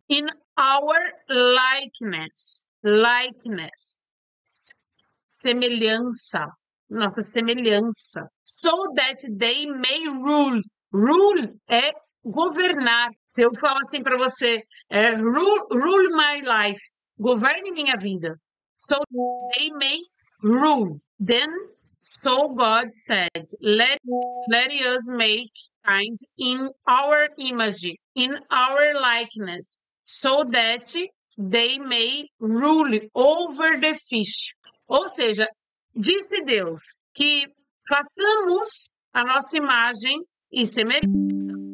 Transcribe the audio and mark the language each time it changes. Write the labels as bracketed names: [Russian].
[English] In our likeness. Likeness. [Portuguese] Semelhança. Nossa semelhança. [English] So that they may rule. Rule [Portuguese] é governar. Se eu falar assim para você, [English] rule my life. [Portuguese] Governe minha vida. [English] So they may rule. Then, so God said, let us make kind in our image, in our likeness, so that they may rule over the fish. [Portuguese] Ou seja, disse Deus que façamos a nossa imagem e semelhança.